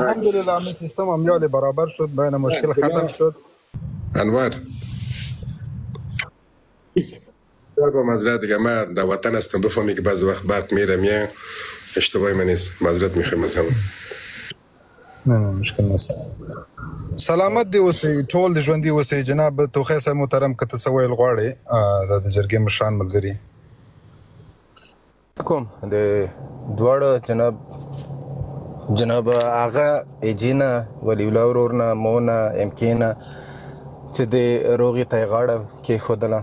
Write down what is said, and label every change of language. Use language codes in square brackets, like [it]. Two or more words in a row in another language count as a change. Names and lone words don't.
[fa] الحمدلله می سیستم امیال برابر شد، بین مشکل ختم شد. انور با معذرت دیگه ما در وطن هستم، بفهمی که بعض وقت برق میره میه، اشتباهی من نیست، معذرت میخوایم از همه. نه مشکل نیست. [ps] سلامت دی اوسئ، ټول د ژوندي اوسئ. جناب توخی صاحب محترم که ته څه ویل غواړئ د جرګې مشران ملګري کوم د دواړه جناب هغه ایجینا ولی الله ورور نه مونه ام کې نه چې د روغې ته یې غاړه کېښودله.